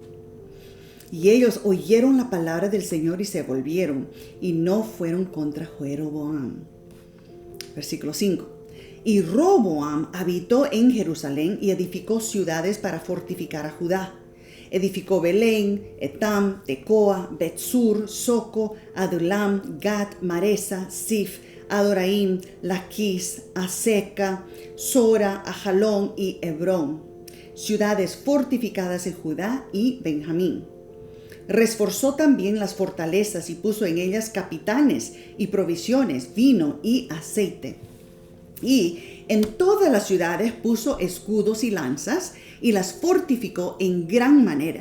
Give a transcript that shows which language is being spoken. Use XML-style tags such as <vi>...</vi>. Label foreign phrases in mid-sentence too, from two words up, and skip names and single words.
<es>Y ellos oyeron la palabra del Señor y se volvieron, y no fueron contra Jeroboam. Versículo 5. Y Roboam habitó en Jerusalén y edificó ciudades para fortificar a Judá. Edificó Belén, Etam, Tecoa, Betsur, Soco, Adulam, Gat, Maresa, Sif, Adoraim, Laquis, Aseca, Sora, Ajalón y Hebrón. Ciudades fortificadas en Judá y Benjamín. Reforzó también las fortalezas y puso en ellas capitanes y provisiones, vino y aceite. Y en todas las ciudades puso escudos y lanzas y las fortificó en gran manera.</es>